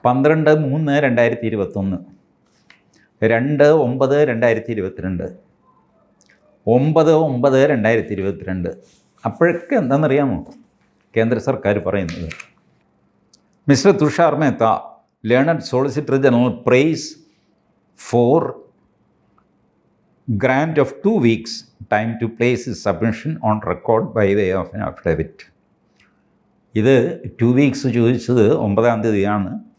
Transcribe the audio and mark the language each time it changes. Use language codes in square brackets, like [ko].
[ml] 12/3/2021, 2/9/2022, 9/9/2022. അപ്പോഴൊക്കെ എന്താണെന്നറിയാമോ കേന്ദ്ര സർക്കാർ പറയുന്നത്? [en] Mister Tushar Mehta, learned solicitor general, prays for grant of 2 weeks time to place his submission on record by way of an affidavit. [ml] ഇത് 2 weeks ചോദിച്ചത് 9-ാം തീയതിയാണ്.